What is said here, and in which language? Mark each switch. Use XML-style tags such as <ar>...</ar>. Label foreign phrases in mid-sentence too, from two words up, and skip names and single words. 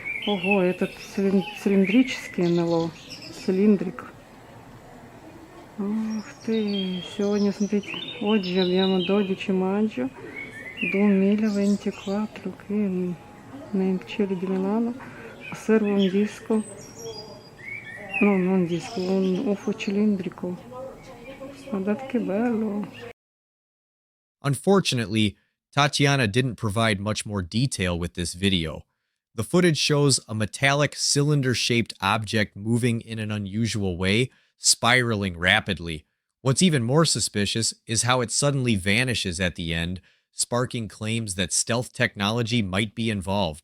<ru>Ого, этот цилиндрический НЛО. Цилиндрик. Ух ты. Сегодня, смотрите.</ru> <it>Oggi abbiamo 12 maggio 2024 qui nel cielo di Milano osservo un disco, no, non disco, un UFO cilindrico. Guardate che bello.</it> <en>Unfortunately, Tatiana didn't provide much more detail with this video. The footage shows a metallic cylinder-shaped object moving in an unusual way, spiraling rapidly. What's even more suspicious is how it suddenly vanishes at the end, sparking claims that stealth technology might be involved.</en>